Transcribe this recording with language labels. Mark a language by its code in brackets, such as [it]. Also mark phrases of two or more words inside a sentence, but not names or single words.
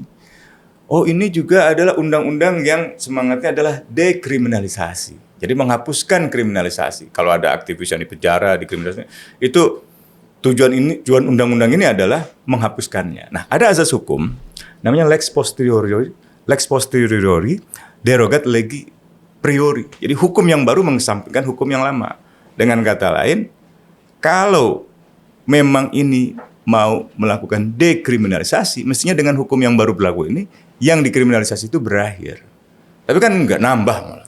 [id] Oh, ini juga adalah undang-undang yang semangatnya adalah dekriminalisasi. Jadi menghapuskan kriminalisasi. Kalau ada aktivis yang dipenjara, dikriminalisasi, itu tujuan undang-undang ini adalah menghapuskannya. Nah, ada azas hukum namanya [la] lex posteriori derogat legi priori. [id] Jadi hukum yang baru mengesampingkan hukum yang lama. Dengan kata lain, kalau memang ini mau melakukan dekriminalisasi, mestinya dengan hukum yang baru berlaku ini, yang dikriminalisasi itu berakhir. Tapi kan nggak nambah malah.